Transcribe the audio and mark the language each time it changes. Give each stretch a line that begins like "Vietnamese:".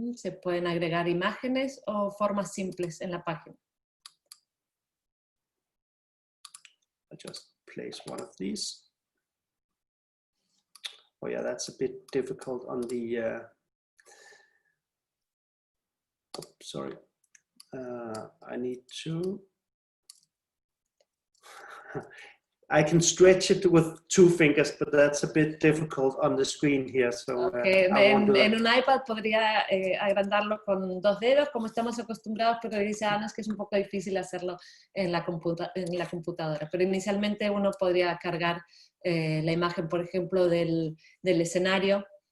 Spanish: Se pueden agregar imágenes o formas simples en la página.
English: I just place one of these. Oh yeah, that's a bit difficult on the, sorry. I need to, I can stretch it with 2 fingers, but that's a bit difficult on the screen here. So Okay. I won't do
Spanish: En
English: that.
Spanish: un iPad podría agrandarlo con 2 dedos, como estamos acostumbrados, pero dice Ana que es un poco difícil hacerlo en la computadora. Pero inicialmente uno podría cargar la imagen, por ejemplo, del escenario.